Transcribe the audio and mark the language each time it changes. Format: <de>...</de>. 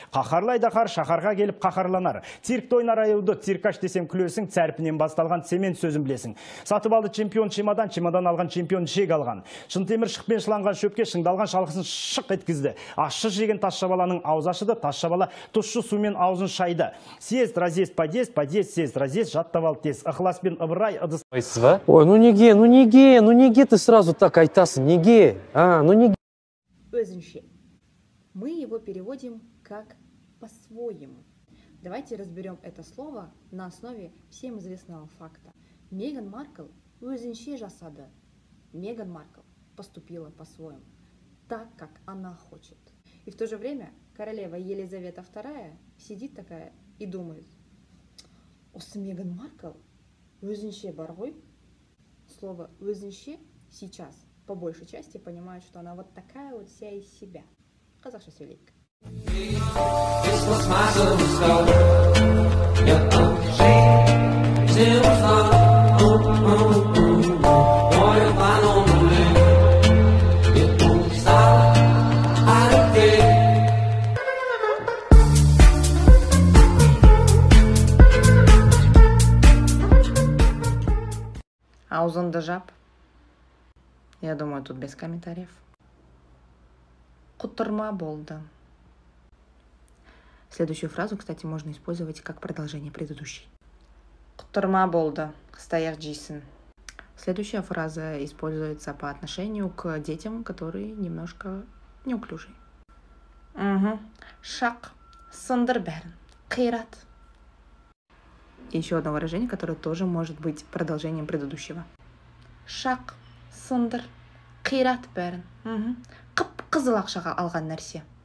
<kk>Қақарлайды қар, шақарға келіп қақарланар. Циркті ойнар аюды, циркаш десем күлесің, цәрпінен басталған цемент сөзін білесің. Сатып алды чемпион чемодан, чемодан алған чемпион шек алған. Шынтемір шықпен шыланған шөпке шыңдалған шалқысын шық еткізді. Ащы жеген тасшабаланың ауыз ашыды, тасшабала тұщы сумен аузын шайды.</kk> <ru>Съезд, разъезд, подъезд, подъезд, съезд, разъезд,</ru> <kk>жаттап ал тез. Ықыласпен ыбырай, ыдыс.</kk> <ru>Ой, ну</ru> <kk>неге</kk> <ru>ты сразу так</ru> <kk>айтасың, неге? Ну неге. Өзінше.</kk> <ru>Мы его переводим как по-своему. Давайте разберем это слово на основе всем известного факта.</ru> <kk>Меган Маркл өзінше жасады.</kk> <ru>Меган Маркл поступила по-своему, так, как она хочет. И в то же время королева Елизавета II сидит такая и думает:</ru> <kk>осы Меган Маркл өзінше бар ғой.</kk> <ru>Слово өзінше сейчас по большей части понимают, что она вот такая вот вся из себя.</ru> <kk>Қазақша сөйлейік. Аузында жап.</kk> <ru>Я думаю, тут без комментариев.</ru> <kk>Құтырма болды.</kk> <ru>Следующую фразу, кстати, можно использовать как продолжение предыдущей.</ru> <kk>Құтырма болды, қыстаяқ жейсің.</kk> <ru>Следующая фраза используется по отношению к детям, которые немножко неуклюжие.</ru> <kk>Шақ, сындыр бәрін, қират.</kk> <ru>И еще одно выражение, которое тоже может быть продолжением предыдущего.</ru> <kk>Шақ, сындыр, қират бәрін. Қып-қызыл ақшаға алған нәрсе.</kk>